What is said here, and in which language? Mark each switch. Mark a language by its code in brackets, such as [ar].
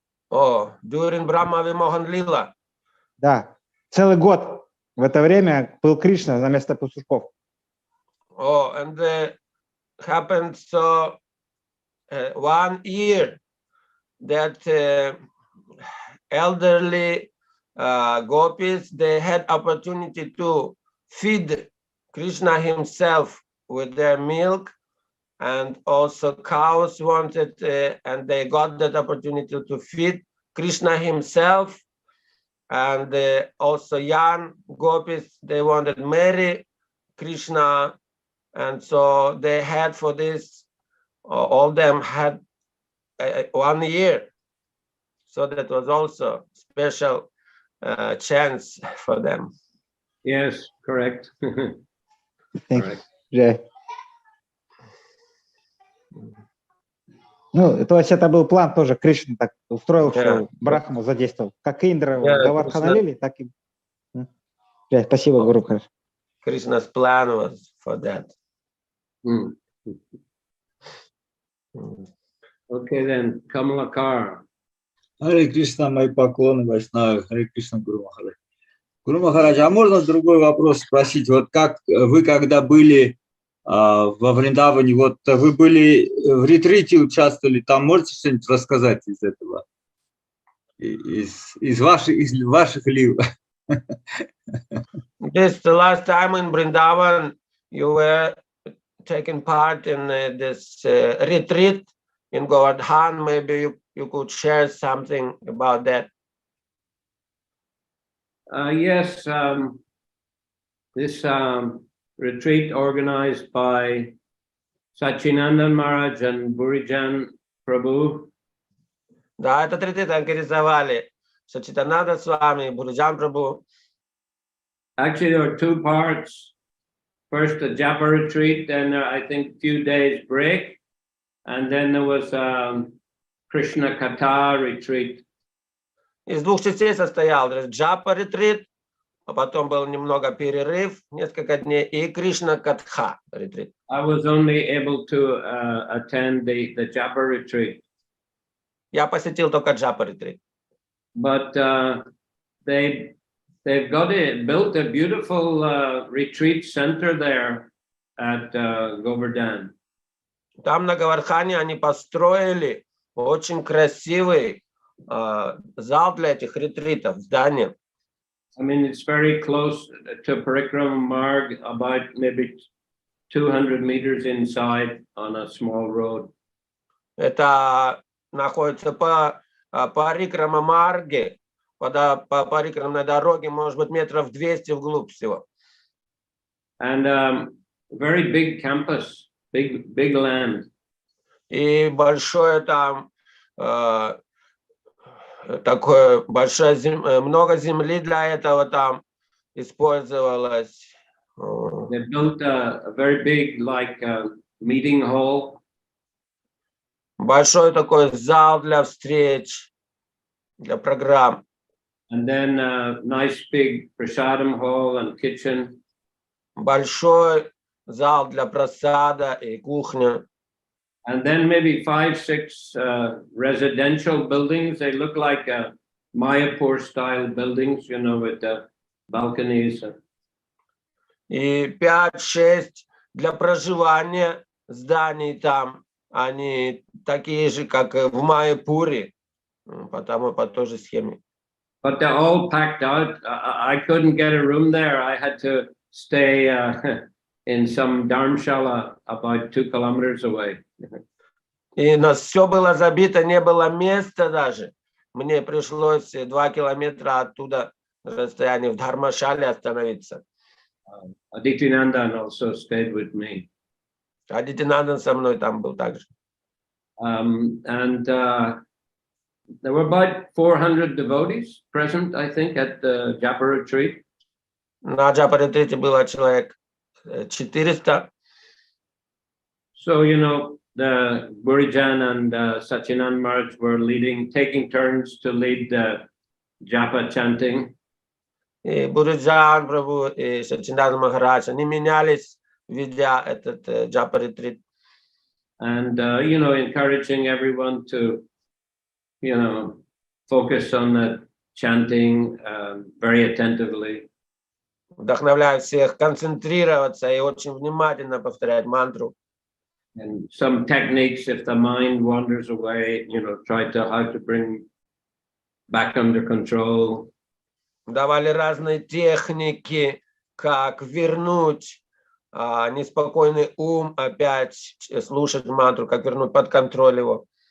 [en] О, during Brahma Vimohan Lila. [ru] Да, целый год в это время был Кришна на место пастушков. [en] Oh, and happened so 1 year that elderly gopis, they had opportunity to feed Krishna himself with their milk, and also cows wanted, and they got that opportunity to feed Krishna himself and also young gopis, they wanted to marry Krishna, and so they had for this, all of them had 1 year. So that was also special chance for them. Yes, correct. Correct. Yeah. [ru] Ну, то есть это был план тоже, Кришна так устроил, что Брахму задействовал. Как Индра Гавардхана налили, так и... Спасибо, Гуру. [en] Krishna's plan was for that. Okay, then, Kamalakar. [ru] Харе Кришна, мои поклоны, Вайшнавы. Харе Кришна, Гуру Махарадж. Гуру Махарадж, а можно другой вопрос спросить? Вот как вы, когда были во Вриндаване, вот вы были в ретрите, участвовали, там можете что-нибудь рассказать из этого? Из ваших лив? [en] This the last time in Vrindavan, you were taking part in this retreat in Govardhan. Maybe you could share something about that. Yes, this retreat organized by Sachinandan Maharaj and Burijan Prabhu. [ru] Да, этот ретрит организовали Сачитананда Свами и Буриджан Прабhu. [en] Actually, there were two parts. First, the Japa retreat, then I think a few days break, and then there was Krishna Katha retreat. [ru] Из двух частей состоял Джапа ретрит, а потом был немного перерыв, несколько дней, и Кришна Катха ретрит. [en] I was only able to attend the Japa retreat. [ru] Я посетил только Джапа ретрит. [en] But they've built a beautiful retreat center there at Govardhan. [ru] Там на Говардхане они построили очень красивый зал для этих ретритов, здание. [en] I mean, it's very close to Parikrama Marg, about maybe 200 meters inside on a small road. [ru] Это находится по Парикрама Марге, по парикрамной дороге, может быть, метров 200 вглубь всего. [en] And very big campus, big land. [ru] И большое там, такое большое, много земли для этого там использовалось. [en] They built a very big, like, meeting hall. [ru] Большой такой зал для встреч, для программ. [en] And then a nice big prasadam hall and kitchen. [ru] Большой зал для просада и кухня. [en] And then maybe 5-6 residential buildings. They look like Mayapur style buildings, you know, with the balconies. [ru] И 5-6 для проживания зданий там. Они такие же, как в Майяпуре, потому по той же схеме. [en] But they're all packed out. I couldn't get a room there. I had to stay in some dharmshala about 2 kilometers away. [ru] И нас все было забито, не было места даже. Мне пришлось 2 километра оттуда расстояние в Дхармашале остановиться. [en] Adityanandan also stayed with me. [ru] Адитянандан со мной там был также. [en] And there were about 400 devotees present, I think, at the Japa retreat. [ru] На Джапа ретрите было человек 400. [en] So, you know, the Burijan and Sachinand Maharaj were taking turns to lead the Japa chanting. [ru] И Буриджан Прабху и Сачинанда Махарадж, они менялись, ведя этот Джапа ретрит. [en] And, you know, encouraging everyone to, you know, focus on the chanting very attentively. [ru] Вдохновляю всех концентрироваться и очень внимательно повторять мантру. [en] And some techniques, if the mind wanders away, you know, how to bring back under control. [ru] Давали разные техники, как вернуть неспокойный ум, опять слушать мантру, как вернуть под контроль его.